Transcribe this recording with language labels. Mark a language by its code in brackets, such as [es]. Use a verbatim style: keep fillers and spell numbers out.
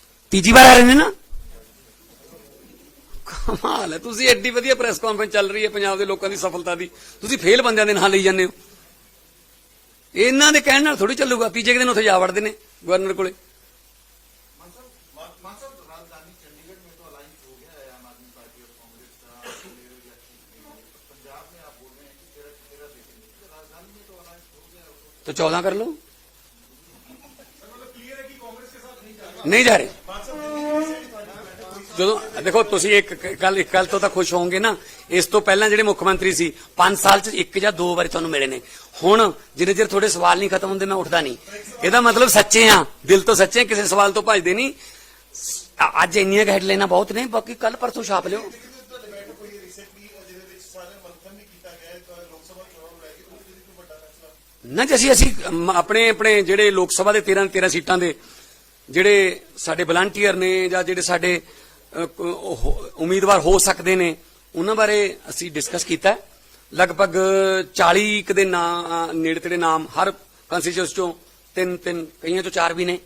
[pa] ਤੀਜੀ ਵਾਰ ਆ ਰਹੇ ਨੇ ਨਾ, ਕਮਾਲ ਹੈ। ਤੁਸੀਂ ਐਡੀ ਵਧੀਆ ਪ੍ਰੈਸ ਕਾਨਫਰੰਸ ਚੱਲ ਰਹੀ ਹੈ ਪੰਜਾਬ ਦੇ ਲੋਕਾਂ ਦੀ ਸਫਲਤਾ ਦੀ, ਤੁਸੀਂ ਫੇਲ ਬੰਦਿਆਂ ਦੇ ਨਾਲ ਲਈ ਜਾਂਦੇ ਹੋ। ਇਹਨਾਂ ਦੇ ਕਹਿਣ ਨਾਲ ਥੋੜੀ ਚੱਲੂਗਾ, ਤੀਜੇ ਕੁ ਦਿਨ ਉੱਥੇ ਜਾ ਵੜਦੇ ਨੇ ਗਵਰਨਰ ਕੋਲੇ। [hi] मान साहब तो राजधानी चंडीगढ़ में तो अलायंस हो गया है आम आदमी पार्टी और कांग्रेस का नेहरू या ठीक नहीं है। पर पंजाब में आप बोल रहे हैं कि तेरह की तेरह देखेंगे तो राजधानी में तो अलायंस हो गया है। [pa] ਤੋ ਚੌਦਾਂ ਕਰ ਲਓ, [hi] मतलब क्लियर है कि कांग्रेस के साथ नहीं जा रहा। [pa] ਨਹੀਂ ਜਾ ਰਹੇ। [hi] मान साहब दिल्ली से भी पार्टी में कोई [pa] ਜਦੋਂ ਦੇਖੋ ਤੁਸੀਂ ਇੱਕ ਗੱਲ ਇੱਕ ਗੱਲ ਤੋਂ ਤਾਂ ਖੁਸ਼ ਹੋਵੋਗੇ ਨਾ, ਇਸ ਤੋਂ ਪਹਿਲਾਂ ਜਿਹੜੇ ਮੁੱਖ ਮੰਤਰੀ ਸੀ ਪੰਜ ਸਾਲ 'ਚ ਇੱਕ ਜਾਂ ਦੋ ਵਾਰੀ ਤੁਹਾਨੂੰ ਮਿਲੇ ਨੇ। ਹੁਣ ਜਿੰਨੇ ਚਿਰ ਤੁਹਾਡੇ ਸਵਾਲ ਨਹੀਂ ਖਤਮ ਹੁੰਦੇ ਮੈਂ ਉੱਠਦਾ ਨਹੀਂ। ਇਹਦਾ ਮਤਲਬ ਸੱਚੇ ਆ, ਦਿਲ ਤੋਂ ਸੱਚੇ ਆ, ਕਿਸੇ ਸਵਾਲ ਤੋਂ ਭੱਜਦੇ ਨਹੀਂ। ਅ- ਅੱਜ ਇੰਨੀਆਂ ਕੁ ਹੈਡਲਾਈਨਾਂ ਬਹੁਤ ਨੇ, ਬਾਕੀ ਕੱਲ ਪਰਸੋਂ ਛਾਪ ਲਿਓ। [hi] लेकिन तो डिबेट कोई रिसेंटली जिन्हें विच सारे मंथन भी किया गया है तो लोकसभा चुनाव लड़ाएगी तो उसके लिए तो बड़ा फैसला [pa] ਨਾ ਜੀ, ਅਸੀਂ ਅਸੀਂ ਮ- ਆਪਣੇ ਆਪਣੇ ਜਿਹੜੇ ਲੋਕ ਸਭਾ ਦੇ ਤੇਰਾਂ ਤੇਰਾਂ ਸੀਟਾਂ ਦੇ ਜਿਹੜੇ ਸਾਡੇ ਵਲੰਟੀਅਰ ਨੇ ਜਾਂ ਜਿਹੜੇ ਸਾਡੇ ਅ, ਕ- ਉਹ- ਉਮੀਦਵਾਰ ਹੋ ਸਕਦੇ ਨੇ, ਉਹਨਾਂ ਬਾਰੇ ਅਸੀਂ ਡਿਸਕਸ ਕੀਤਾ ਹੈ। ਲਗਭਗ ਚਾਲੀ ਕੁ ਦੇ ਨਾਂ ਨੇੜੇ ਤੇੜੇ ਨਾਮ ਹਰ ਕੰਸਟੀਚੂਐਂਸ ਚੋਂ, ਤਿੰਨ ਤਿੰਨ ਕਈਆਂ ਚੋਂ ਚਾਰ ਵੀ ਨੇ